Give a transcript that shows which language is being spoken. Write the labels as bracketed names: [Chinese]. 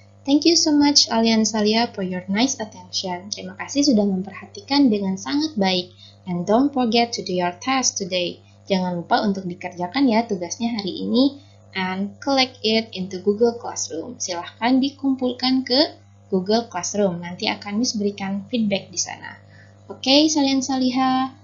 [English] Thank you so much Alia dan Salia for your nice attention. [Indonesian] Terima kasih sudah memperhatikan dengan sangat baik. [English] And don't forget to do your task today. [Indonesian] Jangan lupa untuk dikerjakan ya tugasnya hari ini [English] and collect it into Google Classroom. [Indonesian] Silahkan dikumpulkan ke Google Classroom. Nanti akan Miss berikan feedback di sana. [English] Okay, Salih and Salihah.